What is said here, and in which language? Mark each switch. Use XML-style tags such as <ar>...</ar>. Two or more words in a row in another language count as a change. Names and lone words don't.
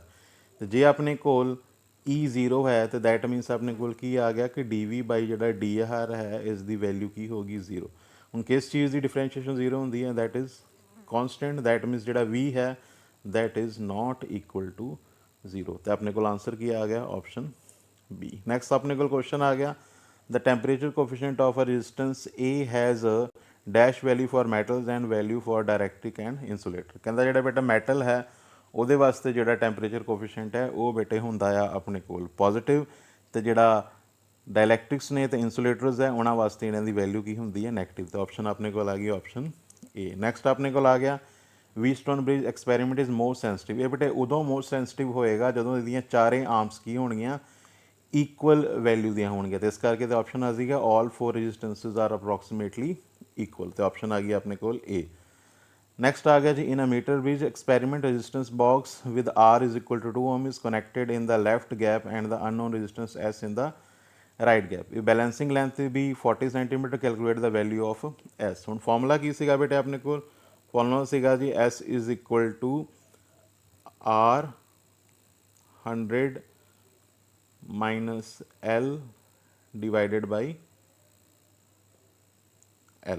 <pa>ਤੇ ਜੇ ਆਪਣੇ ਕੋਲ E 0 ਹੈ ਤੇ</pa> <en>that means</en> <pa>ਆਪਣੇ ਕੋਲ ਕੀ ਆ ਗਿਆ ਕਿ dV ਬਾਈ ਜਿਹੜਾ dr ਹੈ ਇਸ ਦੀ ਵੈਲਿਊ ਕੀ ਹੋਗੀ, 0। ਹੁਣ ਕਿਸ ਚੀਜ਼ ਦੀ ਡਿਫਰੈਂਸ਼ੀਏਸ਼ਨ 0 ਹੁੰਦੀ ਹੈ,</pa> <en>that is constant. that means</en> <pa>ਜਿਹੜਾ V ਹੈ</pa> <en>that is not equal to 0.</en> <pa>ਤੇ ਆਪਣੇ ਕੋਲ ਆਂਸਰ ਕੀ ਆ ਗਿਆ, ਆਪਸ਼ਨ B। ਨੈਕਸਟ ਆਪਣੇ ਕੋਲ ਕੁਐਸਚਨ ਆ ਗਿਆ,</pa> <en>the temperature coefficient of a resistance A has a dash value for metals and value for dielectric and insulator।</en> <pa>ਕਹਿੰਦਾ ਜਿਹੜਾ ਬੇਟਾ ਮੈਟਲ ਹੈ ਉਹਦੇ ਵਾਸਤੇ ਜਿਹੜਾ</pa> <en>temperature coefficient</en> <pa>ਹੈ ਉਹ ਬੇਟੇ ਹੁੰਦਾ ਆ ਆਪਣੇ ਕੋਲ ਪੋਜ਼ਿਟਿਵ, ਤੇ ਜਿਹੜਾ ਡਾਇਲੈਕਟ੍ਰਿਕਸ ਨੇ ਤੇ ਇਨਸੂਲੇਟਰਸ ਹੈ ਉਹਨਾਂ ਵਾਸਤੇ ਇਹਨਾਂ ਦੀ ਵੈਲਿਊ ਕੀ ਹੁੰਦੀ ਹੈ, ਨੈਗੇਟਿਵ। ਤੇ ਆਪਸ਼ਨ ਆਪਣੇ ਕੋਲ ਆ ਗਈ ਆਪਸ਼ਨ A।</pa> <en>ਨੈਕਸਟ</en> <pa>ਆਪਣੇ ਕੋਲ ਆ ਗਿਆ,</pa> <en>Wheatstone bridge experiment is most sensitive.</en> <pa>ਇਹ ਬੇਟੇ ਉਦੋਂ</pa> <en>most sensitive</en> <pa>ਹੋਏਗਾ ਜਦੋਂ ਇਹਦੀਆਂ ਚਾਰੇ ਆਰਮਸ ਕੀ ਹੋਣਗੀਆਂ,</pa> <en>equal value</en> <pa>ਦੀਆਂ ਹੋਣਗੀਆਂ। ਤੇ ਇਸ ਕਰਕੇ ਤੇ ਆਪਸ਼ਨ ਆ ਸੀਗਾ</pa> <en>all 4 resistances are approximately equal.</en> <pa>ਤੇ ਆਪਸ਼ਨ ਆ ਗਈ ਆਪਣੇ ਕੋਲ A। ਨੈਕਸਟ ਆ ਗਿਆ ਜੀ,</pa> <en>in a meter bridge experiment resistance box with R is equal to 2 ohm is connected in the left gap and the unknown resistance S in the right gap। ਇਹ balancing length ਵੀ 40 centimeter, calculate the value of S.</en> <pa>ਹੁਣ ਫਾਰਮੂਲਾ ਕੀ ਸੀਗਾ ਬੇਟੇ ਆਪਣੇ ਕੋਲ, ਫਾਰਮੂਲਾ ਸੀਗਾ ਜੀ</pa> <en>S is equal to R 100 minus L divided by L.</en>